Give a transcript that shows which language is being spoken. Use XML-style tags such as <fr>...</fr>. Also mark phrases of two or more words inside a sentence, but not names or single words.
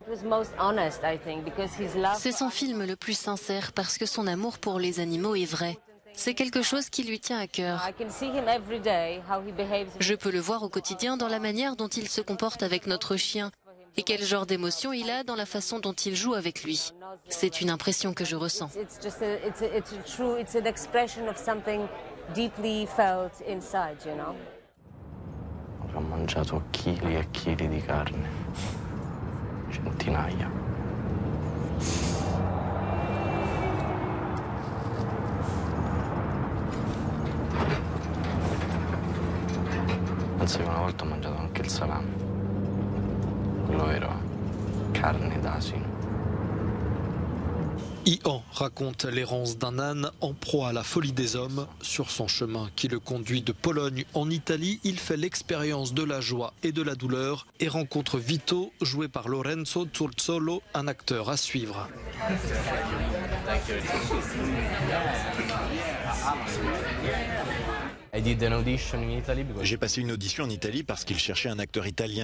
<fr>C'est son film le plus sincère parce que son amour pour les animaux est vrai. C'est quelque chose qui lui tient à cœur. Je peux le voir au quotidien dans la manière dont il se comporte avec notre chien et quel genre d'émotion il a dans la façon dont il joue avec lui. C'est une impression que je ressens.</fr> <it>Ho mangiato chili e chili di carne, centinaia. Penso che una volta ho mangiato anche il salame. Quello vero, carne d'asino.</it> <fr>Ian raconte l'errance d'un âne en proie à la folie des hommes. Sur son chemin qui le conduit de Pologne en Italie, il fait l'expérience de la joie et de la douleur et rencontre Vito, joué par Lorenzo Turzolo, un acteur à suivre. J'ai passé une audition en Italie parce qu'il cherchait un acteur italien.</fr>